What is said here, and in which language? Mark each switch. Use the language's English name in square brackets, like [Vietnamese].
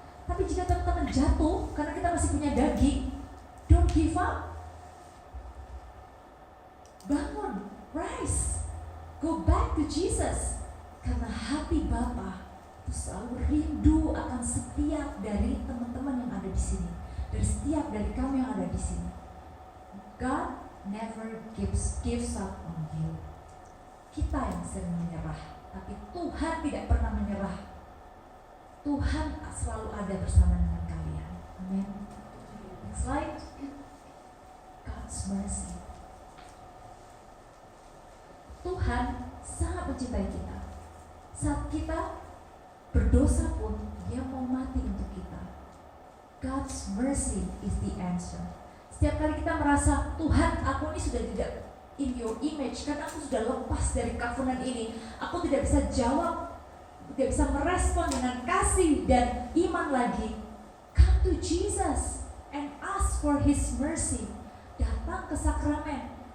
[Indonesian] Tapi jika teman-teman jatuh karena kita masih punya daging, [English] don't give up. [Indonesian] Bangun, [English] rise, go back to Jesus. [Indonesian] Karena hati Bapa itu selalu rindu akan setiap dari teman-teman yang ada di sini, dari setiap dari kamu yang ada di sini. [English] God never gives up on you. [Indonesian] Kita yang sering menyerah, tapi Tuhan tidak pernah menyerah. Tuhan selalu ada bersama dengan kalian. [English] Amin. Next slide. God's mercy. [Indonesian] Tuhan sangat mencintai kita. Saat kita berdosa pun, Dia mau mati untuk kita. [English] God's mercy is the answer. [Indonesian] Setiap kali kita merasa, Tuhan, aku ini sudah tidak [English] in your image, [Indonesian] karena aku sudah lepas dari covenant ini, aku tidak bisa jawab, tidak bisa merespon dengan kasih dan iman lagi. [English] Come to Jesus and ask for His mercy. [Indonesian] Datang ke sakramen,